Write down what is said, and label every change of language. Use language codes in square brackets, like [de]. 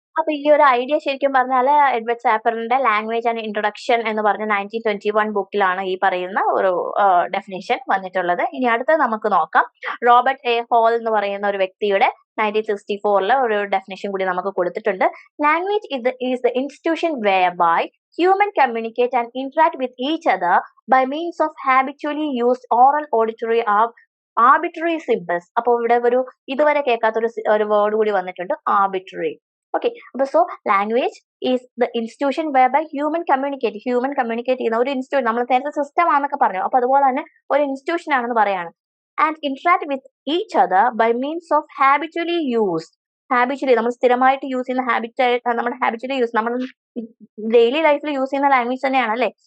[ml] അപ്പൊ ഈ ഒരു ഐഡിയ ശരിക്കും പറഞ്ഞാൽ എഡ്വേർഡ് സാപ്പറിന്റെ ലാംഗ്വേജ് ആൻഡ് ഇൻട്രൊഡക്ഷൻ എന്ന് പറഞ്ഞ 1921 ബുക്കിലാണ് ഈ പറയുന്ന ഒരു ഡെഫിനിഷൻ വന്നിട്ടുള്ളത്. ഇനി അടുത്തത് നമുക്ക് നോക്കാം. റോബർട്ട് എ ഹോൾ എന്ന് പറയുന്ന ഒരു വ്യക്തിയുടെ 1964 ഒരു ഡെഫിനിഷൻ കൂടി നമുക്ക് കൊടുത്തിട്ടുണ്ട്. [en] Language is the institution whereby human communicate and interact with each other by means of habitually used oral, auditory, arbitrary symbols. [ml] അപ്പൊ ഇവിടെ ഒരു ഇതുവരെ കേൾക്കാത്ത ഒരു വേർഡ് കൂടി വന്നിട്ടുണ്ട്, ആർബിട്രറി. [en] okay, അപ്പൊ so language is the institution whereby human communicate [ml] ചെയ്യുന്ന ഒരു [en] Institution. [ml] നമ്മൾ നേരത്തെ സിസ്റ്റം ആണെന്നൊക്കെ പറഞ്ഞു. അപ്പൊ അതുപോലെ തന്നെ ഒരു ഇൻസ്റ്റിറ്റ്യൂഷൻ ആണെന്ന് പറയാണ്. [en] and interact with each other by means of habitually [ml] നമ്മൾ സ്ഥിരമായിട്ട് യൂസ് ചെയ്യുന്ന നമ്മുടെ ഹാബിച്വലി യൂസ് നമ്മൾ ഡെയിലി ലൈഫിൽ യൂസ് ചെയ്യുന്ന ലാംഗ്വേജ് തന്നെയാണ്, അല്ലെ?